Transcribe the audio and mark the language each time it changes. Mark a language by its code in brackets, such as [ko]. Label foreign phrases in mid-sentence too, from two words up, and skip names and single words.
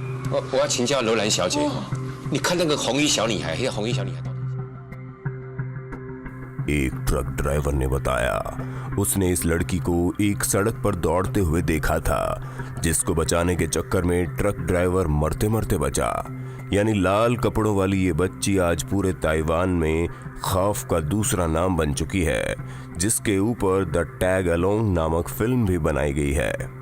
[zh] 我要请教楼兰小姐，你看那个红衣小女孩，那个红衣小女孩到底？ [hi] एक ट्रक ड्राइवर ने बताया उसने इस लड़की को एक सड़क पर दौड़ते हुए देखा था, जिसको बचाने के चक्कर में ट्रक ड्राइवर मरते मरते बचा। यानी लाल कपड़ों वाली ये बच्ची आज पूरे ताइवान में खौफ का दूसरा नाम बन चुकी है, जिसके ऊपर द टैग अलोंग नामक फिल्म भी बनाई गई है।